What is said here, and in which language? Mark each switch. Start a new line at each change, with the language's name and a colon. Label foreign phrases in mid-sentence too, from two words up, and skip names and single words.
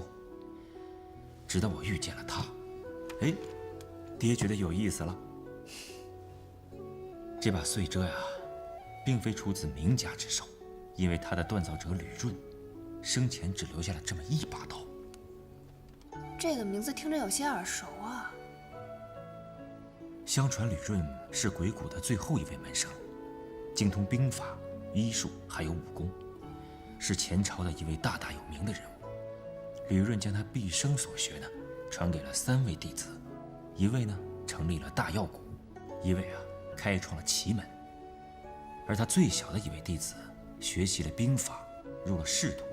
Chinese: 直到我遇見了他，哎，爹覺得有意思了。這把碎遮呀，並非出自名家之手，因為他的鍛造者呂潤，生前只留下了這麼一把刀。這個名字聽着有些耳熟啊。相傳呂潤是鬼谷的最後一位門生，精通兵法、醫術還有武功，是前朝的一位大大有名的人物。呂潤將他畢生所學呢，傳給了3位弟子，一位呢成立了大藥谷，一位開創了奇門，而他最小的一位弟子學習了兵法，入了仕途。